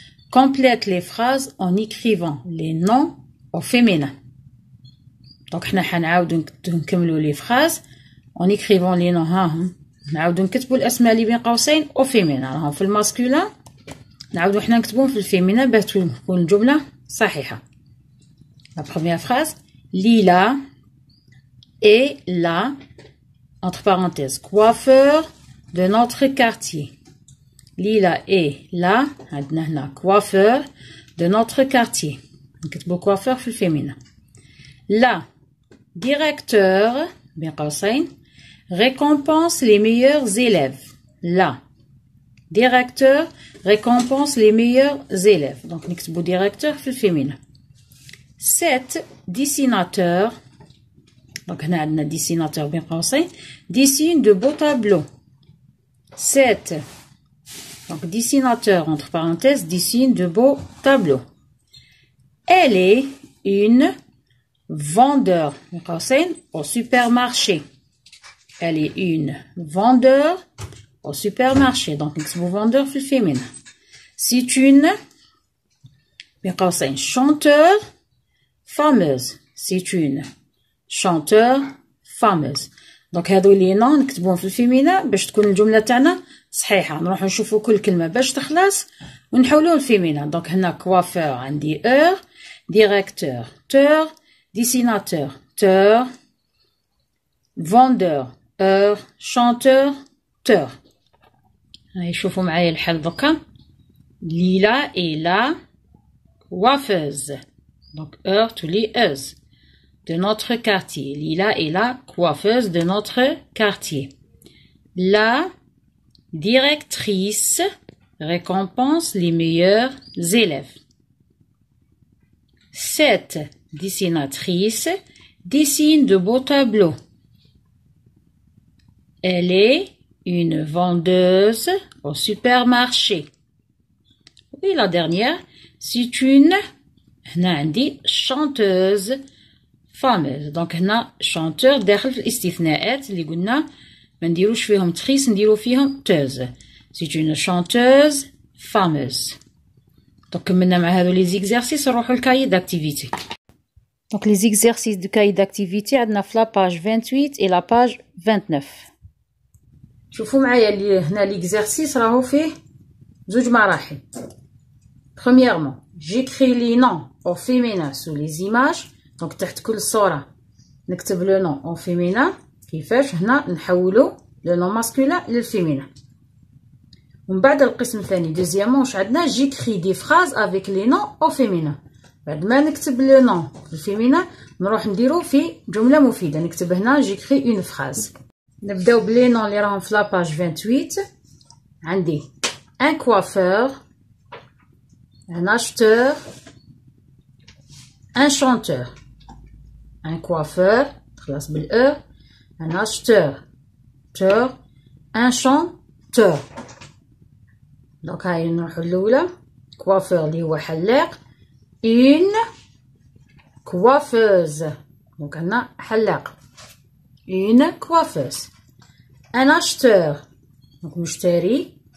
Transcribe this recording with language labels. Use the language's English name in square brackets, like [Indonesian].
[French] complète les phrases en écrivant les noms au féminin. [Arabic] دونك حنا حنعاودو نكملو لي فراز اون اكريفون لي نو. هاهم نعاودو نكتبو الاسماء اللي بين قوسين او فيمينا. راهم في الماسكولين نعاودو حنا نكتبوهم في الفيمينا باش تكون الجمله صحيحه. [French] لا بروميير فراز ليلى est la entre parenthèses coiffeur de notre quartier. Lila est la [Arabic] عندنا هنا [French] coiffeur de notre quartier. [Arabic] نكتبو coiffeur في الفيمينا. [French] La directeur [Arabic] بين قوسين [French] récompense les meilleurs élèves. La directeur récompense les meilleurs élèves. [Arabic] Donc نكتبو directeur في الفيمينا. [French] Cet dessinateur. Donc [Arabic] هنا عندنا [French] dessinateur [Arabic] بين قوسين [French] dessine de beaux tableaux. Cet donc dessinateur entre parenthèses dessine de beaux tableaux. Elle est une vendeur au supermarché. Elle est une vendeur au supermarché. Donc [Arabic] نكتبو [French] vendeur [Arabic] في الفيمينا. [French] C'est une [Arabic] بين قوسين [French] chanteur fameuse. C'est une chanteur fameuse. [Arabic] دونك هادو لي نون نكتبوهم في الفيمينا باش تكون الجملة تاعنا صحيحة. نروحو نشوفو كل كلمة باش تخلص ونحولوه الفيمينا. دونك هنا كوافور عندي اور، ديريكتور تور، ديسيناتور تور، فوندور اور، شانتور تور. هاي شوفوا معايا الحل دوكا. ليلى اي لا coiffeuse. [French] Donc heure tous les heures de notre quartier. Lila est la coiffeuse de notre quartier. La directrice récompense les meilleurs élèves. Cette dessinatrice dessine de beaux tableaux. Elle est une vendeuse au supermarché. Et la dernière, c'est une [Arabic] هنا عندي [French] chanteuse fameuse. [Arabic] دونك هنا chanteur داخل في الاستثناءات اللي قلنا ما نديروش فيهم تخيس نديرو فيهم teuse. [French] C'est une chanteuse fameuse. [Arabic] دونك كملنا مع هذو لي زيكزارسيس نروحو للكاي داكتيفيتي. دونك لي زيكزارسيس دو كاي داكتيفيتي عندنا في لاباج 28 et la page 29. شوفوا معايا اللي هنا ليكزارسيس راهو فيه زوج مراحل. [French] Premièrement, j'écris les noms au féminin sous les images. Donc [Arabic] تحت كل صورة نكتب [French] le nom au féminin. [Arabic] كيفاش هنا نحولو le nom masculin للفيمينا. ومن بعد القسم الثاني [French] deuxièmement [Arabic] واش عندنا [French] j'écris des phrases avec les noms au féminin. [Arabic] بعد ما نكتب le nom الفيمينا نروح نديرو في جملة مفيدة. نكتب هنا [French] j'écris une phrase. [Arabic] نبداو بلي نون اللي راهم في لاباج 28. [French] عندي un coiffeur, un acheteur, un chanteur. Un coiffeur, [Arabic] خلاص بالأ. [French] Un acheteur, un chanteur. [Arabic] donc هاي نروحو الأولى. coiffeur اللي هو حلاق. [French] une coiffeuse. [Arabic] donc هنا حلاق. [French] une coiffeuse. un acheteur. donc مشتري.